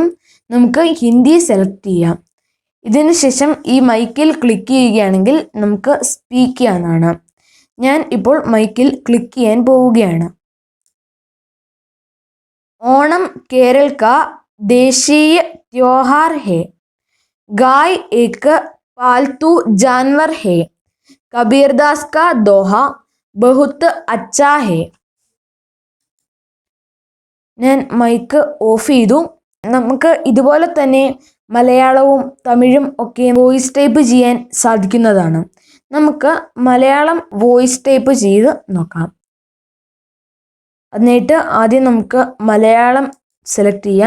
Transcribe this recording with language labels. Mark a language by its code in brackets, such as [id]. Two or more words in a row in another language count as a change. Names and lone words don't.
[ml] നമുക്ക് ഹിന്ദി സെലക്ട് ചെയ്യാം. ഇതിന് ശേഷം ഈ മൈക്കിൽ ക്ലിക്ക് ചെയ്യുകയാണെങ്കിൽ നമുക്ക് സ്പീക്ക് ചെയ്യാവുന്നതാണ്. ഞാൻ ഇപ്പോൾ മൈക്കിൽ ക്ലിക്ക് ചെയ്യാൻ പോവുകയാണ്. [hi] ओणम केरल का देशीय त्योहार है. गाय एक पालतू जानवर है. कबीरदास का दोहा बहुत अच्छा है. [ml] ഞാൻ [en] mic off [ml] ചെയ്തു. നമുക്ക് ഇതുപോലെ തന്നെ മലയാളവും തമിഴും ഒക്കെ [en] voice type [ml] ചെയ്യാൻ സാധിക്കുന്നതാണ്. നമുക്ക് മലയാളം [en] voice type [ml] ചെയ്ത് നോക്കാം. എന്നിട്ട് ആദ്യം നമുക്ക് മലയാളം സെലക്ട് ചെയ്യാം.